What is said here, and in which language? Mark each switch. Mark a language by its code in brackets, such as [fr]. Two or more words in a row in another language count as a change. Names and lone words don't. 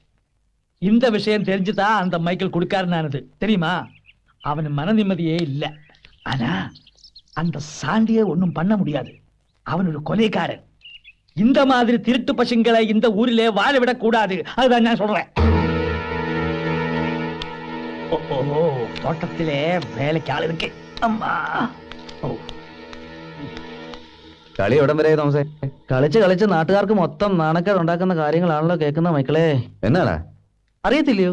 [ta] இந்த விஷயம் தெரிஞ்சுதான் அந்த மைக்கேல் குடுக்காருனானது தெரியுமா? அவன் மன நிம்மதியே இல்லை. ஆனா அந்த சாண்டியை ஒன்னும் பண்ண முடியாது. அவன் ஒரு கொலைக்காரன். இந்த மாதிரி திருட்டு பசங்களை இந்த ஊரிலே வாழ விடக் கூடாது. அதுதான் நான் சொல்றேன். [ml] തോട്ടത്തിലെ വേലയ്ക്ക് ആളിരിക്കെ. കളി എവിടം വരെ തോമസേ? കളിച്ച് കളിച്ച് നാട്ടുകാർക്ക് മൊത്തം നാണക്കേട് ഉണ്ടാക്കുന്ന കാര്യങ്ങളാണല്ലോ കേൾക്കുന്ന മൈക്കിളെ. എന്നാടാ അറിയത്തില്ലയോ?